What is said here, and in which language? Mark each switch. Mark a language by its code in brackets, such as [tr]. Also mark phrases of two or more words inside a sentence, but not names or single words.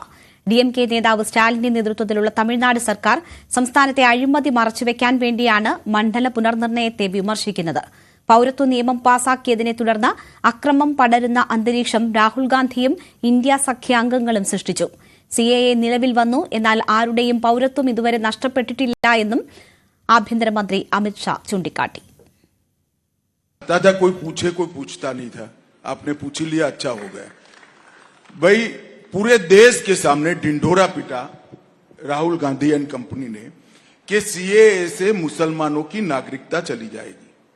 [ml] ഡിഎംകെ നേതാവ് സ്റ്റാലിന്റെ നേതൃത്വത്തിലുള്ള തമിഴ്നാട് സർക്കാർ സംസ്ഥാനത്തെ അഴിമതി മറച്ചുവെക്കാൻ വേണ്ടിയാണ് മണ്ഡല പുനർനിർണയത്തെ വിമർശിക്കുന്നത്. പൌരത്വ നിയമം പാസാക്കിയതിനെ തുടർന്ന് അക്രമം പടരുന്ന അന്തരീക്ഷം രാഹുൽ ഗാന്ധിയും ഇന്ത്യ സഖ്യാംഗങ്ങളും സൃഷ്ടിച്ചു. സിഎഎ നിലവിൽ വന്നു, എന്നാൽ ആരുടെയും പൌരത്വം ഇതുവരെ നഷ്ടപ്പെട്ടിട്ടില്ല എന്നും ആഭ്യന്തരമന്ത്രി അമിത്ഷാ ചൂണ്ടിക്കാട്ടി. [hi] कोई पूछे कोई पूछता नहीं था, आपने पूछ लिया, अच्छा हो गया भाई। पूरे देश के सामने ढिंढोरा पिटा राहुल गांधी [en] and company [hi] ने कि सीएए से मुसलमानों की नागरिकता चली जाएगी।